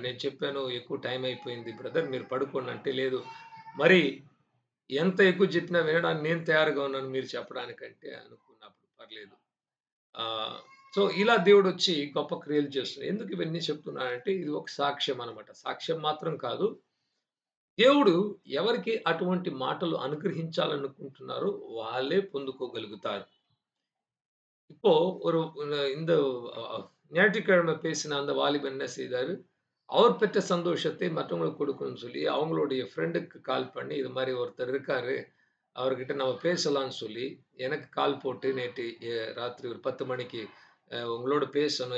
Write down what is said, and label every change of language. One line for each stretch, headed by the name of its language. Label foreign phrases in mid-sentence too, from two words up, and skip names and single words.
Telugu: నేను చెప్పాను, ఎక్కువ టైం అయిపోయింది బ్రదర్ మీరు పడుకోండి అంటే, లేదు మరి ఎంత ఎక్కువ చెప్పినా వినడానికి నేను తయారుగా ఉన్నాను మీరు చెప్పడానికంటే అనుకున్నప్పుడు పర్లేదు. సో, ఇలా దేవుడొచ్చి గొప్ప క్రియలు చేస్తున్నాడు. ఎందుకు ఇవన్నీ చెప్తున్నానంటే ఇది ఒక సాక్ష్యం అనమాట. సాక్ష్యం మాత్రం కాదు. దేవుడు ఎవరికి అటువంటి మాటలు అనుగ్రహించాలనుకుంటున్నారో వాళ్ళే పొందుకోగలుగుతారు.
Tamil: இப்போ ஒரு இந்த ஞாயிற்றுக்கிழமை பேசின அந்த வாலிபன் என்ன செய்தாரு, அவர் பெற்ற சந்தோஷத்தை மற்றவங்களுக்கு கொடுக்கணும்னு சொல்லி, அவங்களுடைய ஃப்ரெண்டுக்கு கால் பண்ணி, இது மாரி ஒருத்தர் இருக்காரு, அவர்கிட்ட நம்ம பேசலான்னு சொல்லி, எனக்கு கால் போட்டு நேற்று ராத்திரி ஒரு 10 மணிக்கு உங்களோட பேசணும்.